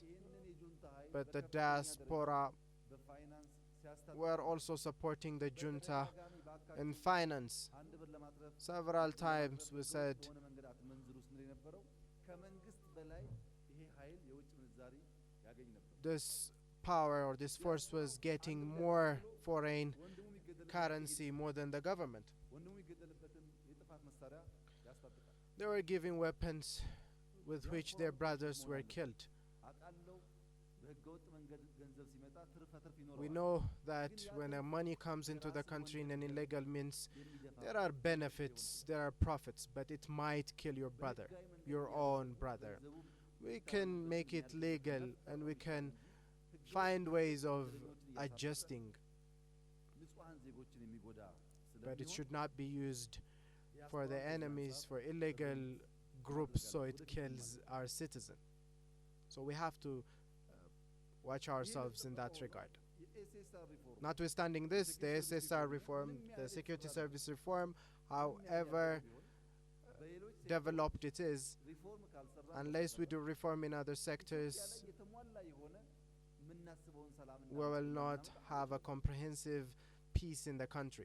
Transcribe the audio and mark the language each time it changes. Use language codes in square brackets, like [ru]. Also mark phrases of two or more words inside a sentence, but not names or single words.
[en] But the diaspora were also supporting the junta in finance. Several times we said this power or this force was getting more foreign currency more than the government. [am] ወንድሙ ይገደልበትን የጥፋት መሳሪያ ያስታጥቃል። [en] They were giving weapons with which their brothers were killed. [am] አቃለው በህገወጥ መንገድ ገንዘብ ሲመጣ ትርፍ ይኖረዋል። [en] We know that when money comes into the country in an illegal means, there are benefits, there are profits, but it might kill your brother, your own brother. We can make it legal and we can find ways of adjusting, [am] ንጹሃን ዜጎችን የሚጎዳ [en] but it should not be used for the enemies, for illegal groups, so it kills our citizen. So we have to watch ourselves in that regard. Notwithstanding this, the SSR reform, the security service reform, however developed it is, unless we do reform in other sectors, we will not have a comprehensive peace in the country.